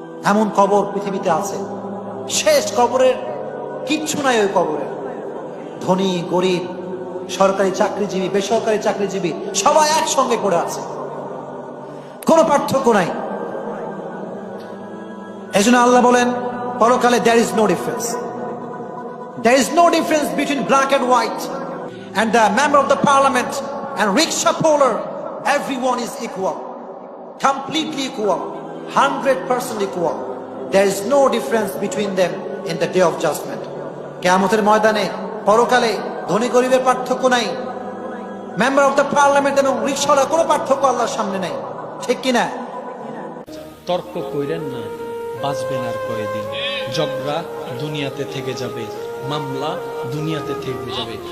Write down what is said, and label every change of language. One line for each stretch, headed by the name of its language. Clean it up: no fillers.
Bangla: এমন কবর পৃথিবীতে আছে, শেষ। কবরের কিচ্ছু নাই ওই কবরে। ধনী গরিব, সরকারি চাকরিজীবী, বেসরকারি চাকরিজীবী, সবাই একসঙ্গে পড়ে আছে, কোনো পার্থক্য নাই। এই জন্য আল্লাহ বলেন পরকালে
English: there is no difference. There is no difference between black and white, and the member of the parliament and rickshaw puller. Everyone is equal, completely equal, 100% equal. There is no difference between them in the day of judgment.
Bangla: কিয়ামতের ময়দানে পরকালে ধনী গরিবের পার্থক্য নাই, member of the parliament এবং রিকশাওয়ালার কোনো পার্থক্য আল্লাহর সামনে নাই, ঠিক কিনা? তর্ক কইরেন না, বাঁচবেন আর কয়েকদিন। ঝগড়া দুনিয়াতে থেকে যাবে, মামলা দুনিয়াতে থেকে যাবে।